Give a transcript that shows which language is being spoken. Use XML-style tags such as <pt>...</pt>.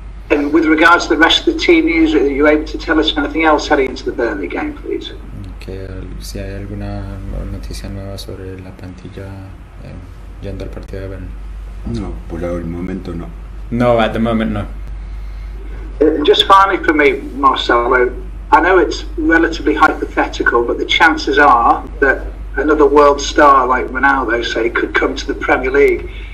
<en>And with regards to the rest of the team news, are you able to tell us anything else heading into the Burnley game, please?</en> <es>Que si hay alguna noticia nueva sobre la plantilla yendo al partido de Burnley. No, por el momento no.</es> <en>No, at the moment no. Just finally for me, Marcelo, I know it's relatively hypothetical, but the chances are that another world star like Ronaldo, say, could come to the Premier League.</en>